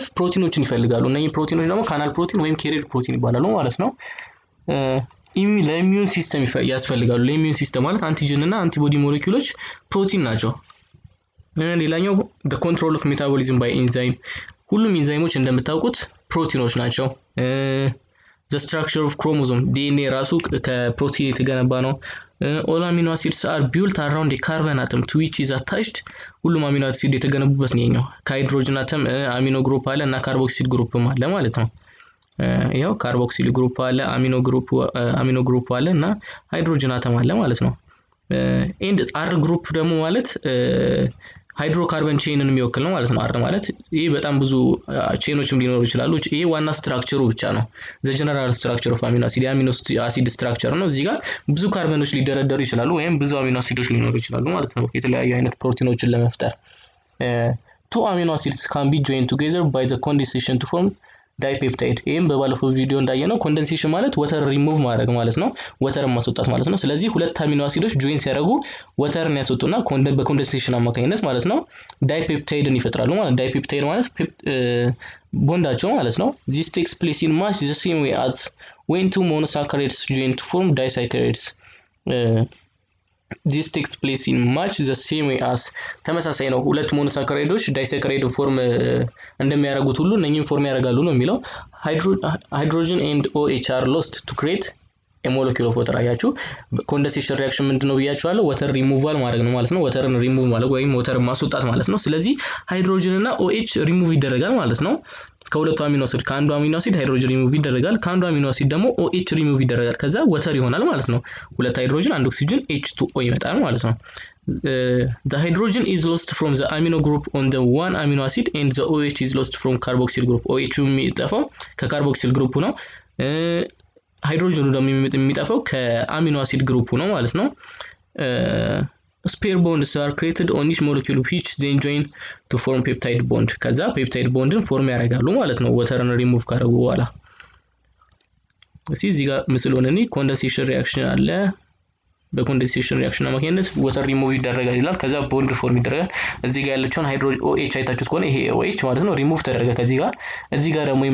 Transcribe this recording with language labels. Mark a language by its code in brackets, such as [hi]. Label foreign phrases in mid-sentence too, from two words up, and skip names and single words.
[am] ፕሮቲኖችን ይፈልጋሉ። እነዚህ ፕሮቲኖች ደግሞ [en] canal protein [am] ወይም [en] carrier protein [am] ይባላሉ ማለት ነው። ለኢሚዩን ሲስተም ያስፈልጋሉ። ለኢሚዩን ሲስተም ማለት አንቲጅን እና አንቲቦዲ ሞሌኩሎች ፕሮቲን ናቸው። ሌላኛው [en] the control of metabolism by enzyme [am] ሁሉም ኢንዛይሞች እንደምታውቁት ፕሮቲኖች ናቸው። [en] the structure of chromosome DNA [am] ራሱ ከፕሮቲን የተገነባ ነው። [en] all amino acids are built around a carbon atom to which is attached [am] ሁሉም አሚኖ አሲድ የተገነቡበት ነው። ከሃይድሮጅን አተም [en] amino group [am] አለ እና ካርቦክሲል ግሩፕም አለ ማለት ነው። ይሄው [en] carboxyl group [am] አለ፣ [en] amino group [am] አለ እና [en] hydrogen atom [am] አለ ማለት ነው። and R ግሩፕ ደግሞ ማለት ሃይድሮካርበን ቼንን የሚወክል ነው ማለት ነው። አር ማለት ይሄ በጣም ብዙ ቼኖችም ሊኖሩ ይችላሉ። ይሄ ዋና ስትራክቸሩ ብቻ ነው። [en] the general structure of amino acid amino acid structure [am] ነው። እዚህ ጋር ብዙ ካርበኖች ሊደረደሩ ይችላሉ ወይም ብዙ አሚኖ አሲዶች ሊኖሩ ይችላሉ ማለት ነው የተለያዩ አይነት ፕሮቲኖችን ለመፍጠር። [en] two amino acids can be joined together by the condensation to form [am] ዳይፔፕታይድ። ይሄም በባለፈው ቪዲዮ እንዳየነው ኮንደንሴሽን ማለት [en] water remove [am] ማድረግ ማለት ነው፣ ወተርን ማስወጣት ማለት ነው። ስለዚህ ሁለት አሚኖ አሲዶች ጆይን ሲያደርጉ ወተርን ያስወጡና በኮንደንሴሽን አማካኝነት ማለት ነው ዳይፔፕታይድን ይፈጥራሉ ማለት ነው። ዳይፔፕታይድ ማለት ቦንዳቸው ማለት ነው። [en] this takes place in much the same way as when two monosaccharides join to form disaccharides. this takes place in much the same way as [am] ተመሳሳይ ነው። ሁለት ሞኖሳካራይዶች ዳይሳካራይድን ፎርም እንደሚያደርጉት ሁሉ እነኚህን ፎርም ያደርጋሉ ነው የሚለው። [en] hydrogen and OH are lost to create a molecule of water። [am] አያችሁ [en] condensation reaction [am] ምንድነው ብያችኋለሁ? [en] water removal [am] ማድረግ ነው ማለት ነው። ወተርን ሪሙቭ ማድረግ ወይም ወተርን ማስወጣት ማለት ነው። ስለዚህ ሃይድሮጅን እና OH ሪሙቭ ይደረጋል ማለት ነው። ከሁለቱ አሚኖ አሲድ ከአንዱ አሚኖ አሲድ ሃይድሮጅን ሪሙቭ ይደረጋል፣ ከአንዱ አሚኖ አሲድ ደግሞ OH ሪሙቭ ይደረጋል። ከዛ ወተር ይሆናል ማለት ነው። ሁለት ሃይድሮጅን አንድ ኦክሲጅን H2O ይመጣል ማለት ነው። [en] the hydrogen is lost from the amino group on the one amino acid and the OH is lost from carboxyl group. [am] OH የሚጠፋው ከካርቦክሲል ግሩፑ ነው። ሃይድሮጅኑ ደግሞ የሚጠፋው ከአሚኖ አሲድ ግሩፑ ነው ማለት ነው። [en] spare bonds are created on each molecule which then join to form peptide bond. [am] ከዛ ፔፕታይድ ቦንድን ፎርም ያደርጋሉ ማለት ነው ወተርን ሪሙቭ ካደረጉ በኋላ። እዚህ ጋር ምስሉን [en] condensation reaction [am] አለ። በኮንደንሴሽን ሪአክሽን አማካኝነት ወተር ሪሙቭ ይደረጋል ይላል። ከዛ ቦንድ ፎርም ይደረጋል። እዚህ ጋር ያለችውን ሃይድሮጅን OH አይታችሁት ከሆነ ይሄ OH ማለት ነው ሪሙቭ ተደረገ ከዚህ ጋር። እዚህ ጋር ደግሞ